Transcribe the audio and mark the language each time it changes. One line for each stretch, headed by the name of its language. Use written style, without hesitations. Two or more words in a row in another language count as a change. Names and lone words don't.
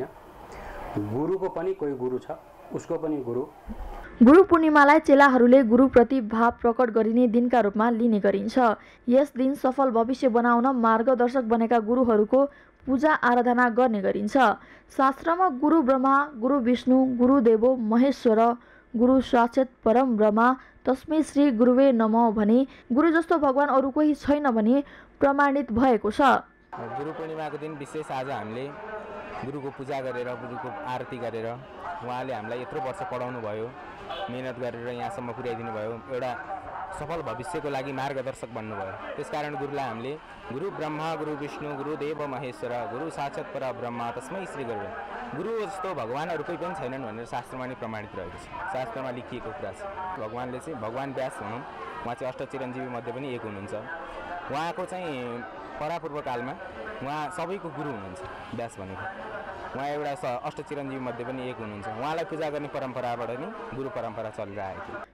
Nepali: गुरुको पनि कोही गुरु छ, उसको पनि गुरु। गुरु पूर्णिमालाई चेलाहरूले गुरुप्रति भाव प्रकट गरिने दिनका रूपमा लिने गरिन्छ। यस दिन सफल भविष्य बनाउन मार्गदर्शक बनेका गुरुहरूको पूजा आराधना गर्ने गरिन्छ।
Sanskrit: शास्त्रमा गुरु ब्रह्मा, गुरु विष्णु, गुरु देवो महेश्वर, गुरु साक्षात् परम ब्रह्मा तस्मै श्री गुरुवे नमः
Nepali: भने गुरु जस्तो भगवान अरू कोही छैन भने प्रमाणित भएको छ। गुरु पूर्णिमाको दिन विशेष आज हामीले गुरुको पूजा गरेर, गुरुको आरती गरेर, उहाँले हामीलाई यत्रो वर्ष पढाउनु भयो, मेहनत गरेर यहाँसम्म पुर्याइदिनु भयो, एउटा सफल भविष्यको लागि मार्गदर्शक बन्नुभयो। त्यसकारण गुरुलाई हामीले
Sanskrit: गुरु ब्रह्मा, गुरु विष्णु, गुरु देव महेश्वर, गुरु साक्षात् परम ब्रह्मा तस्मै श्री गुरुवे।
Nepali: गुरु जस्तो भगवानहरू कोही पनि छैनन् भनेर शास्त्रमा नै प्रमाणित रहेको छ। शास्त्रमा लेखिएको कुरा छ। भगवानले चाहिँ भगवान व्यास भनौँ उहाँ चाहिँ अष्टचिरञ्जीवी मध्ये पनि एक हुनुहुन्छ। उहाँको चाहिँ परापूर्व कालमा उहाँ सबैको गुरु हुनुहुन्छ व्यास भनेको। उहाँ एउटा अष्टचिरञ्जीवी मध्ये पनि एक हुनुहुन्छ। उहाँलाई पूजा गर्ने परम्पराबाट नै गुरु परम्परा चलिरहेको थियो।